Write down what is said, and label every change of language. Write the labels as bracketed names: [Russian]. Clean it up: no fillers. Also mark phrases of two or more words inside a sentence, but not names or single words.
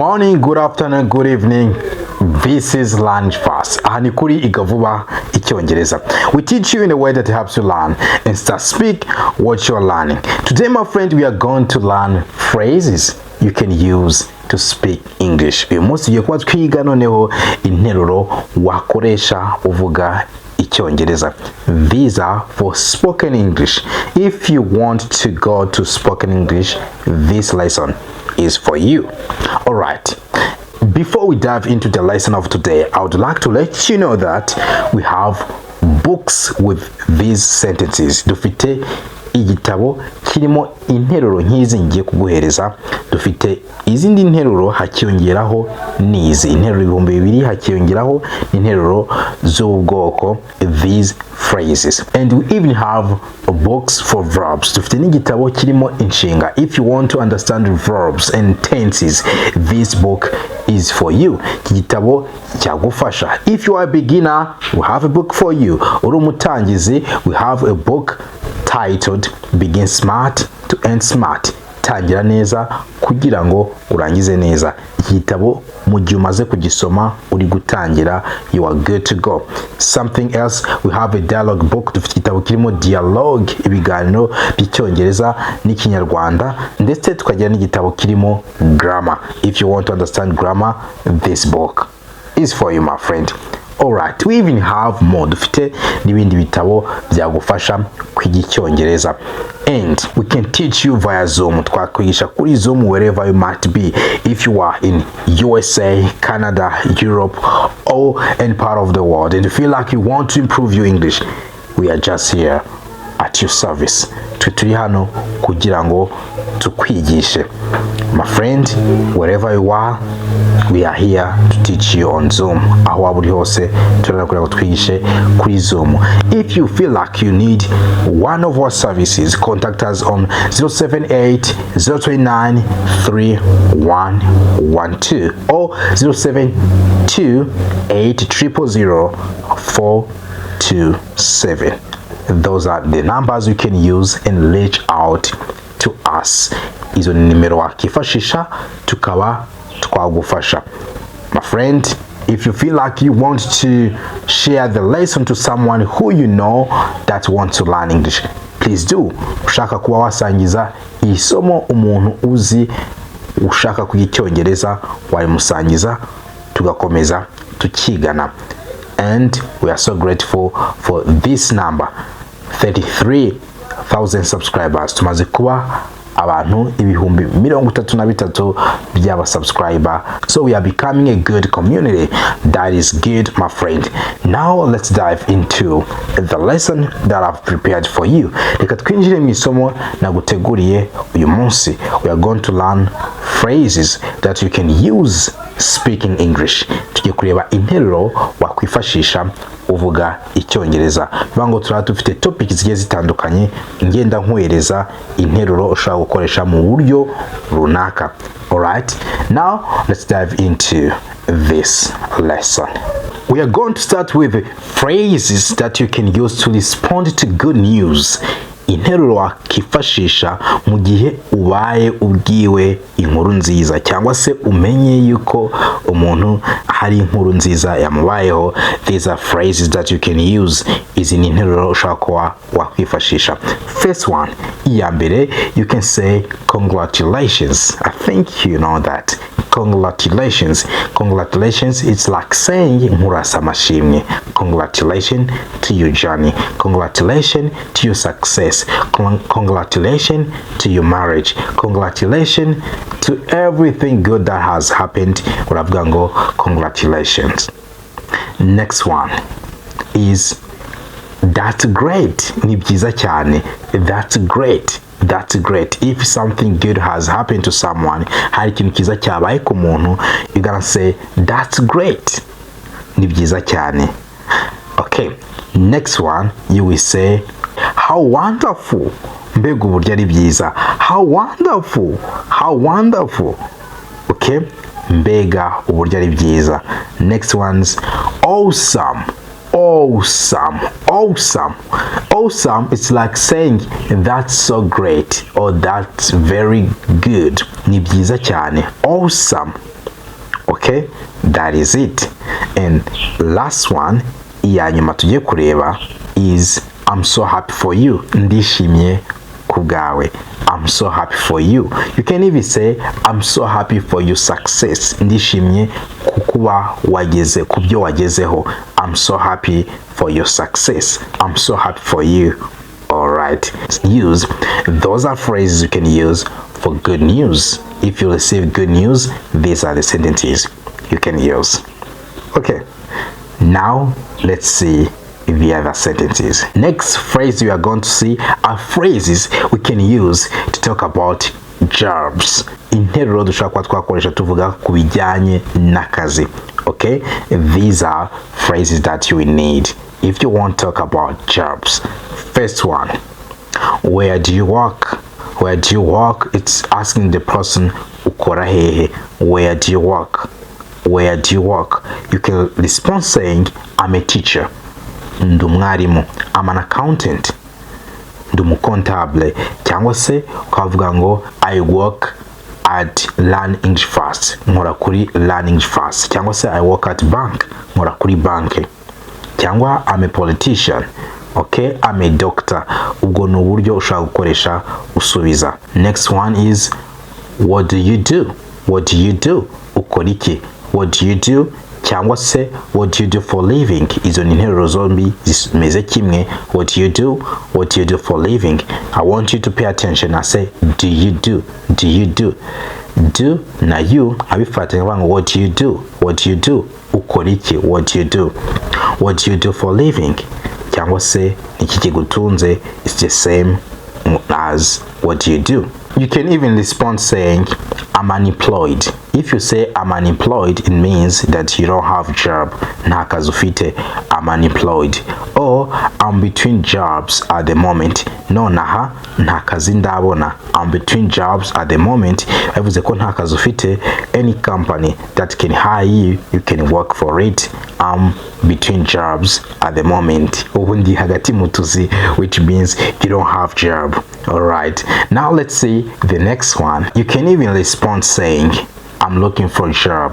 [English] morning, good afternoon, good evening. This is Learn Fast. [Kinyarwanda] Aha ni kuri KWIGA KUVUGA ICYONGEREZA. [English] We teach you in a way that helps you learn and start speak what you're learning. Today, my friend, we are going to learn phrases you can use to speak English. [Kinyarwanda] Uyu munsi tugiye kuba twiga noneho interuro wakoresha uvuga Icyongereza. [English] These are for spoken English. If you want to go to spoken English, this lesson is for you. All right. Before we dive into the lesson of today, I would like to let you know that we have books with these sentences. [Kinyarwanda] Dufite igitabo kirimo interuro nk'izi ngiye kuguhereza. Dufite izindi nteruro hakiyongeraho nizi interuro 2000 hakiyongeraho interuro z'ubwoko [English] these phrases. And we even have books for verbs. [Kinyarwanda] Dufite n'igitabo kirimo inshinga. [English] If you want to understand verbs and tenses, this book is for you. [Kinyarwanda] Igitabo Twagufasha. [English] If you are a beginner, we have a book for you. [Kinyarwanda] Uri umutangizi, [English] we have a book titled Begin Smart to End Smart. [Kinyarwanda] Tangira neza kugira ngo urangize neza. Igitabo mu gihe umaze kugisoma uri gutangira, [English] you are good to go. Something else, we have a dialogue book. [Kinyarwanda] Dufite igitabo kirimo dialogue, ibiganiro by'icyongereza n'ikinyarwanda, ndetse tukagira n'igitabo kirimo grammar. [English] If you want to understand grammar, this book is for you, my friend. Alright, we even have more. [Kinyarwanda] Dufite n'ibindi bitabo byagufasha kwiga Icyongereza. [English] And we can teach you via Zoom. [Kinyarwanda] Twakwigisha kuri Zoom [English] wherever you might be. If you are in USA, Canada, Europe, or any part of the world, and you feel like you want to improve your English, we are just here at your service. [Kinyarwanda] Turi hano kugira ngo tukwigishe. [English] My friend, wherever you are, we are here to teach you on Zoom. [Kinyarwanda] Aho waba uri hose turakora kutwigishe kuri Zoom. [English] If you feel like you need one of our services, contact us on 078 029 3112 or 072 800 427. Those are the numbers you can use and reach out to us. [Kinyarwanda] Izo ni nimero wakifashisha tukaba twagufasha. [English] My friend, if you feel like you want to share the lesson to someone who you know that wants to learn English, please do. [Kinyarwanda] Ushaka kuba wasangiza isomo umuntu uzi ushaka kwiga Icyongereza, walimusangiza tugakomeza tukigana. [English] And we are so grateful for this number, 33,000 subscribers. [Kinyarwanda] Tumaze kuba abantu ibihumbi 33 by'aba subscriber. [English] So we are becoming a good community. That is good, my friend. Now let's dive into the lesson that I've prepared for you. [Kinyarwanda] Reka twinjire mu isomo naguteguriye uyu munsi. [English] We are going to learn phrases that you can use speaking English. [Kinyarwanda] Tugiye kureba interuro wakwifashisha uvuga Icyongereza. Bivango turaba dufite topics zigiye zitandukanye, ngenda nkwereza interuro ushobora gukoresha mu buryo runaka. [English] Alright, now let's dive into this lesson. We are going to start with phrases that you can use to respond to good news. [Kinyarwanda] Interuro wakifashisha mu gihe ubaye ubwiwe inkuru nziza cyangwa se umenye yuko umuntu hari inkuru nziza yamubayeho. [English] These are phrases that you can use. [Kinyarwanda] Izi ni interuro ushaka kuba wakwifashisha. [English] First one, [Kinyarwanda] iya mbere, [English] you can say congratulations. I think you know that. Congratulations. Congratulations, it's like saying [Kinyarwanda] nkurasa amashimwe. [English] Congratulations to your journey. Congratulations to your success. Congratulations to your marriage. Congratulations to everything good that has happened. [Kinyarwanda] Uravuga ngo [English] congratulations. Next one is that's great. [Kinyarwanda] Ni byiza cyane. [English] That's great. That's great. If something good has happened to someone, [Kinyarwanda] hari ikintu kiza cyabaye ku muntu, [English] you're gonna say that's great. [Kinyarwanda] Ni byiza cyane. [English] Okay, next one, you will say how wonderful. [Kinyarwanda] Mbega uburyo ari byiza. [English] How wonderful. How wonderful. [Kinyarwanda] Okay, mbega uburyo ari byiza. [English] Next one's awesome. Awesome. Awesome. Awesome, it's like saying that's so great or that's very good. [Kinyarwanda] Ni byiza cyane. [English] Awesome. Okay, that is it. And last one [Kinyarwanda] iya nyuma tugiye kureba [English] is I'm so happy for you. [Kinyarwanda] Ndishimye kubwawe. [English] I'm so happy for you. You can even say I'm so happy for your success. [Kinyarwanda] Ndishimye kukuba wageze kubyo wagezeho. [English] I'm so happy for your success. I'm so happy for you. All right. Use those are phrases you can use for good news. If you receive good news, these are the sentences you can use. Okay. Now let's see the other sentences. Next phrase we are going to see are phrases we can use to talk about jobs. [Kinyarwanda] Interuro dushaka twakoresha tuvuga kubijyanye n'akazi. [English] Okay, these are phrases that you will need if you want to talk about jobs. First one, where do you work? Where do you work? It's asking the person [Kinyarwanda] ukora hehe. [English] Where do you work? Where do you work? You can respond saying I'm a teacher. Ndumwarimu. I'm an accountant. [Kinyarwanda] Ndumukontable. Cyangwa se ukavuga ngo [English] I work at Learn English Fast. [Kinyarwanda] Nkora kuri Learn English Fast. Cyangwa se [English] I work at bank. [Kinyarwanda] Nkora kuri banki. Cyangwa [English] I'm a politician. Okay, I'm a doctor. [Kinyarwanda] Ubwo ni uburyo ushaka gukoresha usubiza. [English] Next one is what do you do? What do you do? [Kinyarwanda] Ukora iki? [English] What do you do? [Kinyarwanda] Cyangwa se [English] what do you do for living? [Kinyarwanda] Izo ni interuro zombi zimeze kimwe. [English] What do you do? What do you do for living? I want you to pay attention. I say do you do? Do you do? Do na you [Kinyarwanda] abifatanya banga [English] what do you do? What do you do? [Kinyarwanda] Ukora iki? [English] What do you do? What do you do for living? [Kinyarwanda] Cyangwa se iki kigutunze [English] is the same as what do you do? You can even respond saying I'm unemployed. If you say I'm unemployed, it means that you don't have job. [Kinyarwanda] Nta kazi ufite. [English] I'm unemployed. Or I'm between jobs at the moment. [Kinyarwanda] Nonaha nta kazi ndabona. [English] I'm between jobs at the moment. [Kinyarwanda] Bivuze ko nta kazi ufite. [English] Any company that can hire you, you can work for it. I'm between jobs at the moment. [Kinyarwanda] Ubundi hagati mutuzi, [English] which means you don't have job. All right. Now let's see the next one. You can even respond saying I'm looking for a job.